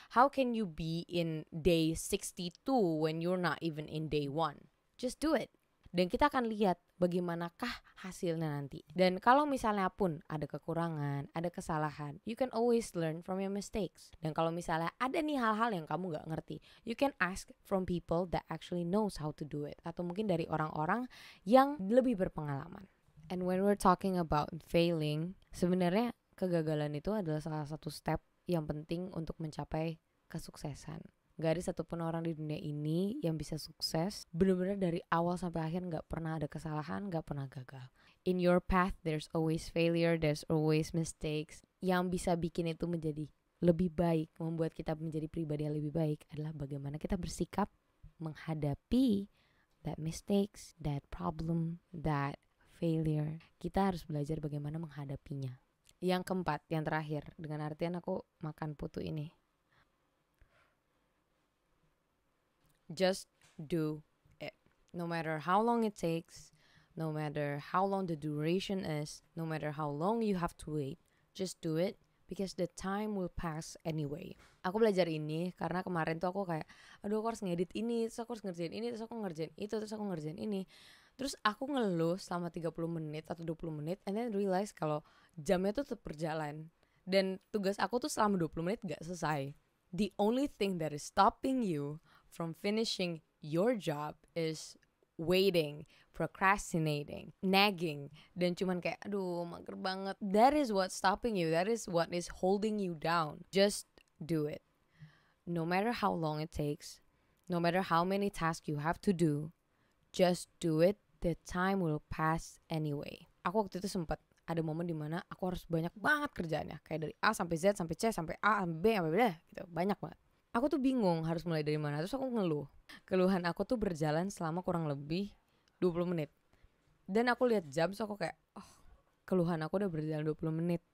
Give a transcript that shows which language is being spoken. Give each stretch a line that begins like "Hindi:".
English: How can you be in day 62 when you're not even in day 1? Just do it.
Indonesian: Dan kita akan lihat bagaimanakah hasilnya nanti. Dan kalau misalnya pun ada kekurangan, ada kesalahan,
English: you can always learn from your mistakes.
Indonesian: Dan kalau misalnya ada nih hal-hal yang kamu gak ngerti,
English: you can ask from people that actually knows how to do it.
Indonesian: Atau mungkin dari orang-orang yang lebih berpengalaman.
English: And when we're talking about failing,
Indonesian: sebenarnya kegagalan itu adalah salah satu step yang penting untuk mencapai kesuksesan. Gak ada satupun orang di dunia ini yang bisa sukses benar-benar dari awal sampai akhir gak pernah ada kesalahan, gak pernah gagal.
English: In your path there's always failure, there's always mistakes.
Indonesian: Yang bisa bikin itu menjadi lebih baik, membuat kita menjadi pribadi yang lebih baik adalah bagaimana kita bersikap menghadapi
English: that mistakes, that problem, that failure.
Indonesian: Kita harus belajar bagaimana menghadapinya. Yang keempat, yang terakhir, dengan artian aku makan putu ini.
English: Just do it. No matter how long it takes, no matter how long the duration is, no matter how long you have to wait, just do it because the time will pass anyway.
Indonesian: Aku belajar ini karena kemarin tuh aku kayak, aduh aku harus ngedit ini, terus aku harus ngerjain ini, terus aku ngerjain itu, terus aku ngerjain ini. Terus aku ngeluh selama 30 menit atau 20 menit
English: and then realize
Indonesian: kalau jamnya tuh tetap berjalan. Dan tugas aku tuh selama 20 menit gak selesai.
English: The only thing that is stopping you from finishing your job is waiting, procrastinating, nagging,
Indonesian: dan cuman kayak aduh mager banget.
English: That is what's stopping you. That is what is holding you down. Just do it. No matter how long it takes, no matter how many tasks you have to do, just do it. The time will pass anyway.
Indonesian: Aku waktu itu sempat ada momen dimana aku harus banyak banget kerjaannya, kayak dari A sampai Z sampai C sampai A sampai B sampai B gitu, banyak banget. Aku tuh bingung harus mulai dari mana. Terus aku ngeluh. Keluhan aku tuh berjalan selama kurang lebih 20 menit. Dan aku lihat jam, so aku kayak, oh, keluhan aku udah berjalan 20 menit.